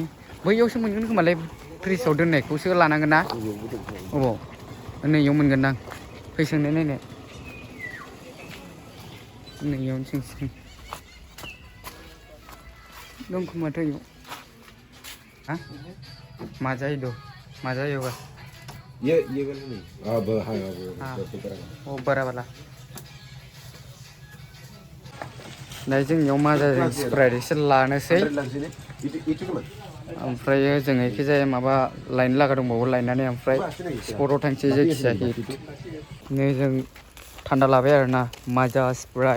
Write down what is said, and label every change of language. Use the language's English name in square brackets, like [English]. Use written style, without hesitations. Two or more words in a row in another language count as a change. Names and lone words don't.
[Bodo] बैयावसो मोनगोन खोमालै, फ्रिजआव दोननायखौसो लानांगोन ना। अबाव? नैयाव मोनगोन दां। फै सोंनाय नायनो। नैयावनो सोंसिगोन। दं खोमाथ' इयाव। हा? मा जायो बा? [Hindi] ये वाला नहीं। हाँ वो वो बड़ा वाला। [Bodo] दा जोंनियाव मा जादों, स्प्राइट एसे लानोसै। ओमफ्राय जों एखिजाया माबा लायनो लागा दंबावो, लायनानै ओमफ्राय स्पटआव थांसै जायखिजाया हिट। नै जों थान्दा लाबाय आरोना माजा स्प्राइट।